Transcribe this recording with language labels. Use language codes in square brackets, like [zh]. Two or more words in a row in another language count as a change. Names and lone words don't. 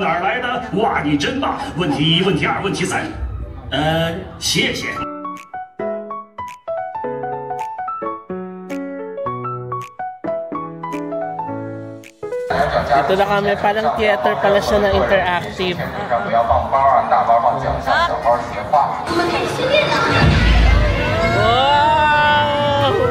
[zh] 哪儿来的？哇，你真棒！问题一，问题二，问题三。谢谢。 [tl] Ito na kami, parang theater pala siya na interactive. Wow!